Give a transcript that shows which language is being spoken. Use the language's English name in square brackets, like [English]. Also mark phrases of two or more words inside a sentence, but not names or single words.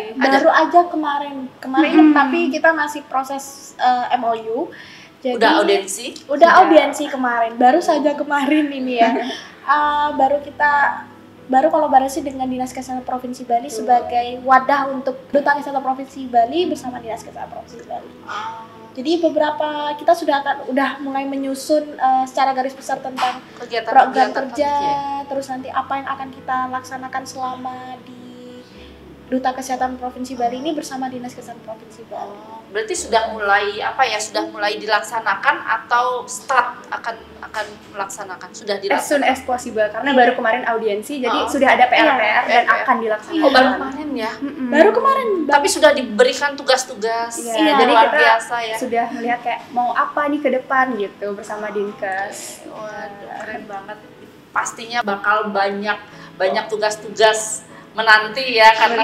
[Indonesian] Baru aja kemarin tapi kita masih proses MOU. Jadi, udah audiensi kemarin, baru saja kemarin ini ya. Baru kolaborasi dengan Dinas Kesehatan Provinsi Bali sebagai wadah untuk Duta Kesehatan Provinsi Bali bersama Dinas Kesehatan Provinsi Bali. Jadi beberapa kita udah mulai menyusun secara garis besar tentang program kerja, terus nanti apa yang akan kita laksanakan selama di Duta Kesehatan Provinsi Bali ini bersama Dinas Kesehatan Provinsi Bali. Berarti sudah mulai sudah mulai dilaksanakan atau start akan melaksanakan? Sudah [English] As soon [Indonesian] dilaksanakan? [English] as possible [Indonesian] karena baru kemarin audiensi, jadi sudah ada PR-PR dan PR. akan dilaksanakan. Oh, baru kemarin ya. Baru kemarin. Tapi sudah diberikan tugas-tugas Iya, jadi luar kita biasa ya. sudah melihat kayak mau apa nih ke depan gitu bersama Dinkes. Waduh, keren banget. Pastinya bakal banyak tugas-tugas menanti ya karena